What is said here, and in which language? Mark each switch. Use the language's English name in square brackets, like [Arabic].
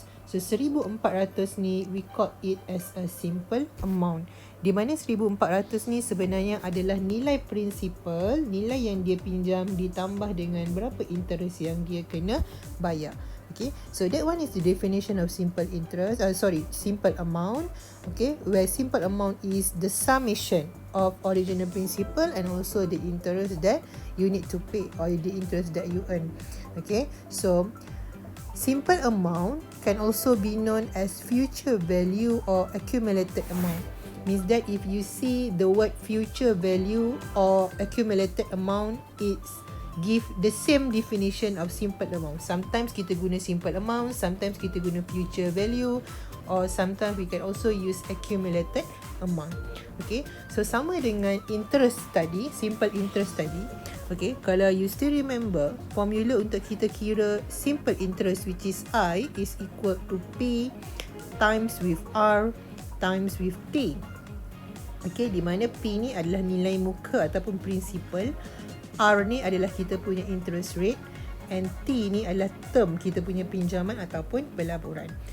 [Malay] So 1,400 ni [English] we call it as a simple amount, [Malay] di mana 1,400 ni sebenarnya adalah nilai principal, nilai yang dia pinjam ditambah dengan berapa interest yang dia kena bayar. [English] Okay, so that one is the definition of simple interest. Simple amount. Okay, where simple amount is the summation of original principal and also the interest that you need to pay or the interest that you earn. Okay, so simple amount can also be known as future value or accumulated amount. Means that if you see the word future value or accumulated amount, it's give the same definition of simple amount. Sometimes [Malay] kita guna [English] simple amount, sometimes kita guna future value, or sometimes we can also use accumulated amount. [Malay] Okay, so sama dengan interest tadi, simple interest tadi. [English] Okay, [Malay] kalau [English] you still remember, formula [Malay] untuk kita kira [English] simple interest, which is I, is equal to P times with R times with T. [Malay] Okay, di mana P ni adalah nilai muka ataupun principal, R ni adalah kita punya interest rate, and T ni adalah term kita punya pinjaman ataupun pelaburan.